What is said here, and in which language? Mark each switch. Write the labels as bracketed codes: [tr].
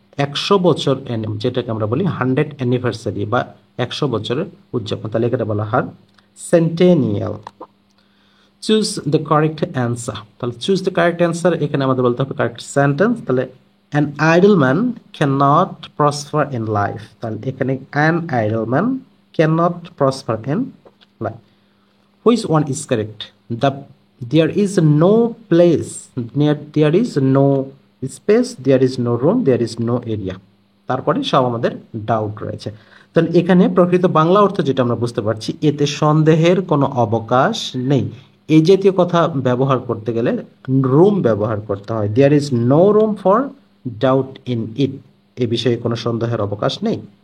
[bn] 100 বছর, যেটাকে আমরা বলি 100 অ্যানিভার্সারি বা 100 বছরের উদযাপন, তাহলে এখানে বলা হয় centennial. [en] Choose the correct answer. তাহলে choose the correct answer [bn] এখানে আমাদের বলতে হবে [en] Correct sentence. তাহলে an idle man can not prosper in life. তাহলে এখানে an idle man can not prosper in life. Which one is correct? The there is no place, there is no space, there is no room, there is no area। [bn] তারপরে সব আমাদের doubt রয়েছে। তাহলে এখানে প্রকৃত বাংলা অর্থ যেটা আমরা বুঝতে পারছি, এতে সন্দেহের কোনো অবকাশ নেই। এই জাতীয় কথা ব্যবহার করতে গেলে রুম ব্যবহার করতে হয়। [en] there is no room for doubt in it, [bn] এ বিষয়ে কোনো সন্দেহের অবকাশ নেই।